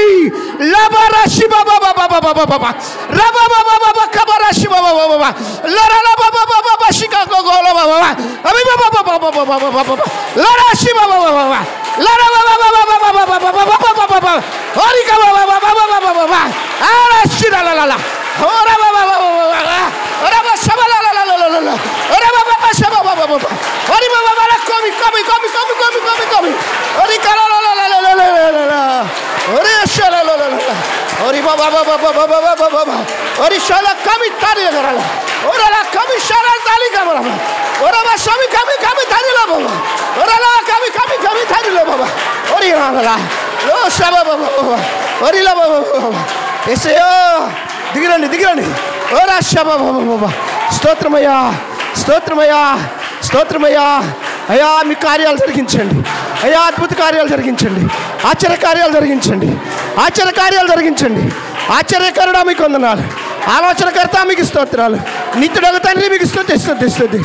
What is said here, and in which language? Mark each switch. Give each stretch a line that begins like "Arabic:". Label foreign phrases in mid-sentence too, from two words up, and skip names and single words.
Telugu: లబరాశి బాబా బాబా బాబా బాబా రబా బాబా బాబా కబరాశి బాబా బాబా లరా బాబా బాబా బాబా షికాగో గోల బాబా అవి బాబా బాబా బాబా బాబా బాబా లరాశి బాబా బాబా లరా బాబా బాబా బాబా బాబా బాబా బాబా ఓరికా బాబా బాబా బాబా బాబా ఆరాశి లలా ఓరా బాబా బాబా ఓరా బాబా షబలా Ora baba shaba baba baba. Ori baba baba come. Ori kala la. Ori shala la. Ori baba baba. Ori shala kami tari la. Ora la kami shala tali kamera. Ora ba shami kami tari la baba. Ora la kami tari la baba. Ori la. Lo shaba baba. Ori la baba. Ese yo దిగిరండి. ఓరా శబా బాబా. స్తోత్రమయ్యా, స్తోత్రమయ్యా, స్తోత్రమయ్యా. అయ్యా మీ కార్యాలు జరిగించండి అయ్యా, అద్భుత కార్యాలు జరిగించండి, ఆశ్చర్య కార్యాలు జరిగించండి, ఆశ్చర్య కార్యాలు జరిగించండి. ఆశ్చర్యకరుడా మీకు వందనాలు, ఆలోచనకర్త మీకు స్తోత్రాలు, నిత్యుడగు తండ్రి మీకు స్తుతి.